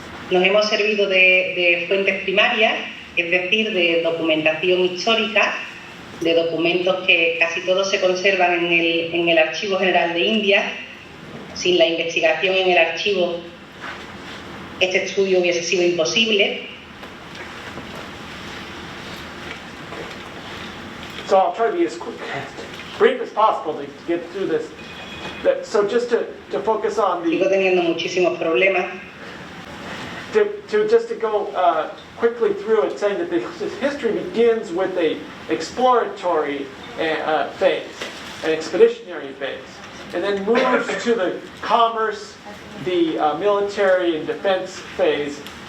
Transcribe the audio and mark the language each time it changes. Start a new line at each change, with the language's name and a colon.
Spanish: Nos hemos servido de fuentes primarias, es decir, de documentación histórica, de documentos que casi todos se conservan en el Archivo General de Indias. Sin la investigación en el archivo, este estudio hubiese sido imposible.
English: So I'll try to be as brief as possible to get through this. So just to focus on the...
Spanish: Sigo teniendo muchísimos problemas.
English: Just to go quickly through it, saying that the history begins with a exploratory phase, an expeditionary phase, and then moves to the commerce, the military and defense phase,